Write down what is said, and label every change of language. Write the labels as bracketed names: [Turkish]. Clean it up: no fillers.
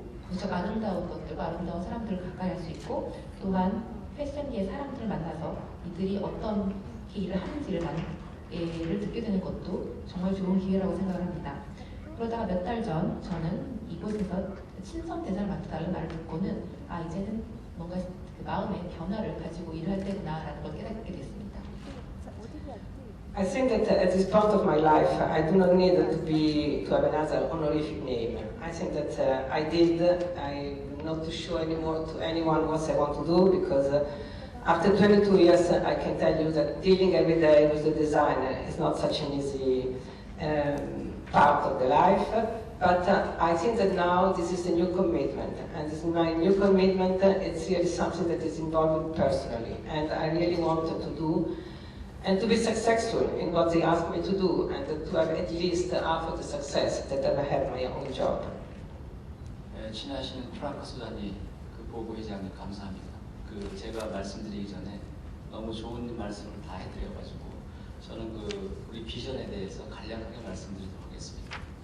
[Korean] 무척 아름다운 것들과 아름다운 사람들을 가까이 할 수 있고 또한 패션계의 사람들을 만나서 이들이 어떤 일을 하는지를 듣게 되는 것도 정말 좋은 기회라고 생각을 합니다. 그러다가 몇 달 전 저는 이곳에서 친선 대사를 맡다는 말을 듣고는 이제는 뭔가 그 마음의 변화를 가지고 일을 할 때구나라는 걸 깨닫게 됐습니다. [English] I think that at this point of my life, I do not need to have another honorific name. I think that I'm not too sure anymore to anyone what I want to do because after 22 years, I can tell you that dealing every day with the designer is not such an easy part of the life. But I think that now this is a new commitment, and this is my new commitment. It's really something that is involved personally, and I really wanted to do, and to be successful in what they asked me to do, and to have at least half of the success that I have my own job. [Korean] 친하신 프랑크 소장님, 그 보고 회장님 감사합니다. 제가 말씀드리기 전에 너무 좋은 말씀을 다 해드려가지고 저는 우리 비전에 대해서 간략하게 말씀드리도록 하겠습니다.